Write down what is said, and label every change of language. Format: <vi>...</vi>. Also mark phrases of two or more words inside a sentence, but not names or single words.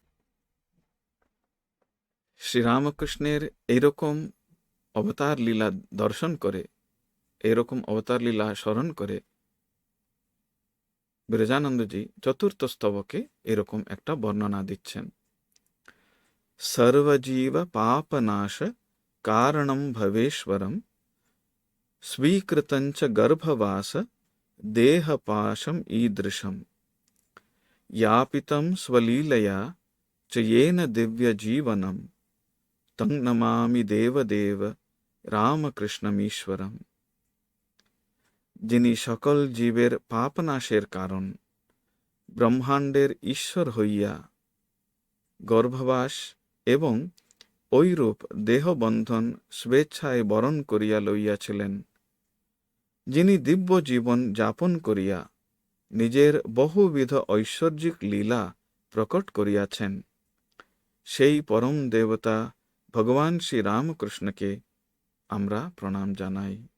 <bn>শ্রীরামকৃষ্ণের এইরকম অবতার লীলা দর্শন করে, এইরকম অবতার লীলা স্মরণ করে বিরজানন্দজি চতুর্থ স্তবকে এরকম একটা বর্ণনা দিচ্ছেন।</bn> <sa>সর্বজীব পাপনাশ কারণম ভবেশ্বরম স্বীকৃতঞ্চ গর্ভবাস দেহপাশম ঈদৃশম यापितं स्वलीलया च येन दिव्यजीवनं तं नमामि देवदेव রামকৃষ্ণমীশ্বরম।</sa> <bn>যিনি সকল জীবের পাপনাশের কারণ, ব্রহ্মাণ্ডের ঈশ্বর হইয়া গর্ভবাস এবং ঐরূপ দেহবন্ধন স্বেচ্ছায় বরণ করিয়া লইয়াছিলেন, যিনি দিব্য জীবন যাপন করিয়া নিজের বহুবিধ ঐশ্বর্যিক লীলা প্রকট করিয়াছেন, সেই পরম দেবতা ভগবান শ্রী রামকৃষ্ণকে আমরা প্রণাম জানাই।</bn>